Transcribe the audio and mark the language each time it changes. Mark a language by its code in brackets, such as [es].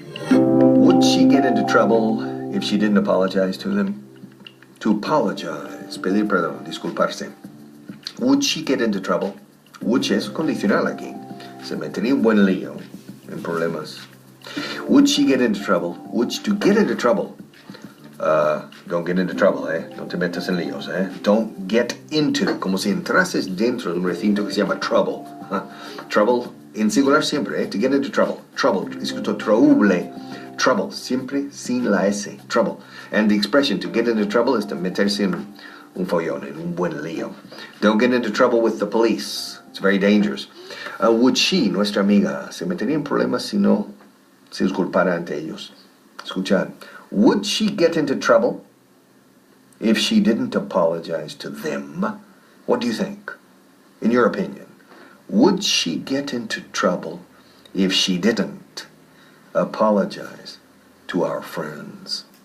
[en] Would she get into trouble if she didn't apologize to them? To apologize, [es] pedir perdón, disculparse. [en] Would she get into trouble? [es] Would es condicional aquí. Se metería en buen lío, en problemas. [en] Would she get into trouble? To get into trouble. Don't get into [es] trouble, No te metas en líos, Don't get into, como si entrases dentro de un recinto que se llama trouble. [en] Trouble, [es] en singular siempre, [en] To get into trouble. Trouble, escrito trouble. [es] Trouble, siempre sin la S. [en] Trouble. And the expression to get into trouble is to [es] meterse en un follón, en un buen lío. [en] Don't get into trouble with the police. It's very dangerous. Would she, [es] nuestra amiga, se metería en problemas si no se disculpara ante ellos? Escuchad. [en] Would she get into trouble if she didn't apologize to them? What do you think? In your opinion, would she get into trouble if she didn't apologize to our friends?